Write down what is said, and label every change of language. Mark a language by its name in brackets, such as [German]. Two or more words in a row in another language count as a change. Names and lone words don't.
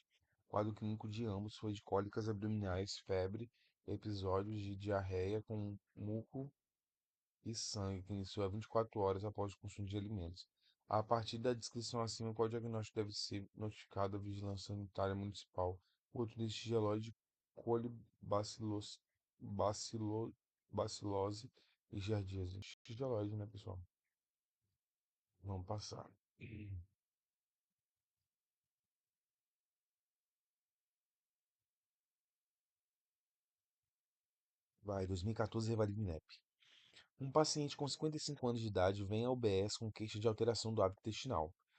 [Portuguese] O quadro clínico de ambos foi de cólicas abdominais, febre, episódios de diarreia com muco e sangue, que iniciou a 24 horas após o consumo de alimentos. A partir da descrição acima, qual diagnóstico deve ser notificado à Vigilância Sanitária Municipal? O outro desse tigeloide, colibacilose, bacilose e giardíase. Tigeloide, né, pessoal? Vamos passar. Vai, 2014, revalida INEP. Um paciente com 55 anos de idade vem ao UBS com queixa de alteração do hábito intestinal.